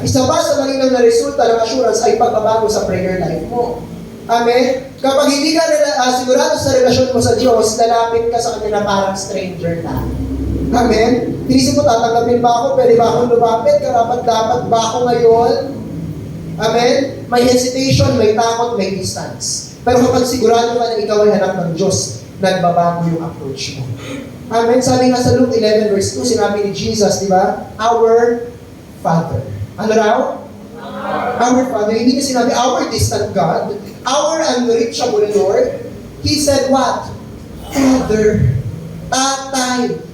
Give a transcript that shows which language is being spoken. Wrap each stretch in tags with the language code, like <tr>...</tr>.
<tl>Isa pa sa malinaw na resulta ng assurance ay pagbabago sa prayer life mo. Amen? Kapag hindi ka sigurado sa relasyon mo sa Diyos, lalapit ka sa Kanya na parang stranger na. Amen? Tinisip mo, tatanggapin ba ako? Pwede ba akong lumapit? Karapat-dapat ba ako ngayon? Amen? May hesitation, may takot, may distance. Pero kapag sigurado ka na ikaw ay anak ng Diyos, nagbabago yung approach mo. Amen? Sabi nga sa Luke 11 verse 2, sinabi ni Jesus, di ba?</tl> <en>Our Father.</en> <tl>Ano raw?</tl> <en>Our Father.</en> <tl>Hindi niya sinabi,</tl> <en>our distant God, our unreachable Lord. He said what? Father. Tatay.</en>